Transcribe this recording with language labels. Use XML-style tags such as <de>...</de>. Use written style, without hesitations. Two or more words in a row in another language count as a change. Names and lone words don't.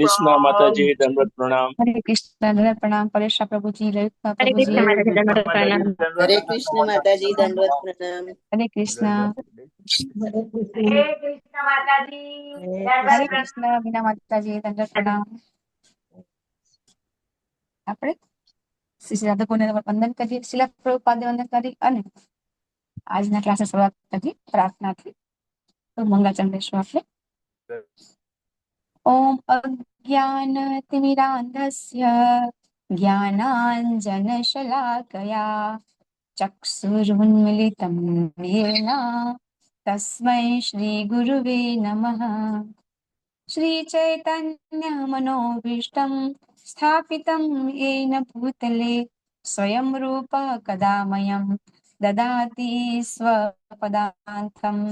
<hi>कृष्ण माता प्रणाम। जी दंडवत प्रणाम। हरे कृष्ण दंडवत प्रणाम। परेशा प्रभु जी, ललिता हरे प्रभु जी, कृष्ण हरे माता जी कृष्ण दंडवत माता जी प्रणाम। दंडवत हरे प्रणाम। कृष्ण माता जी दंडवत प्रणाम। हरे कृष्ण। हरे कृष्ण। हरे कृष्ण माता जी हरे हरे दंडवत कृष्ण। कृष्ण बीना माताજી दंडवत प्रणाम।</hi> <gu>આપણે શ્રી રાધા ગોવિંદને વંદન કરીએ, શિલા પ્રભુપાદને વંદન કરી અને આજના ક્લાસની શરૂઆત કરી પ્રાર્થનાથી. તો મંગલાચરણ લેશું આપણે.</gu> <sa>ॐ अज्ञानतिमिरान्धस्य ज्ञानाञ्जनशलाकया चक्षुरुन्मीलितं येन तस्मै श्रीगुरवे नमः। श्रीचैतन्यमनोभीष्टं स्थापितं येन भूतले स्वयं रूप कदा मह्यं ददाति स्वपदान्तं।</sa>